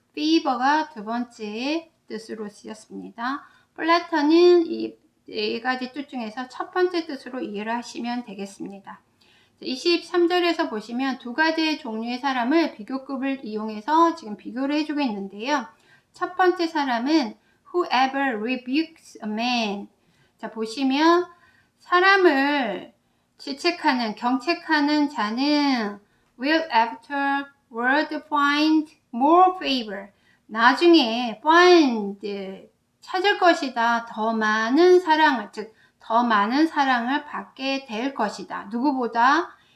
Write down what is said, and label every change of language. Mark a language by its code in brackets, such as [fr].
[ko] fever가 두 번째 뜻으로 쓰였습니다. 플래터는 이 네 가지 뜻 중에서 첫 번째 뜻으로 이해를 하시면 되겠습니다. 23절에서 보시면 두 가지의 종류의 사람을 비교급을 이용해서 지금 비교를 해주고 있는데요. 첫 번째 사람은 [en] whoever rebukes a man. [ko] 자, 보시면 사람을 질책하는, 경책하는 자는 [en] will afterward find more favor. [ko] 나중에 find, 찾을 것이다. 더 많은 사랑을, 즉 더 많은 사랑을 받게 될 것이다. 누구보다?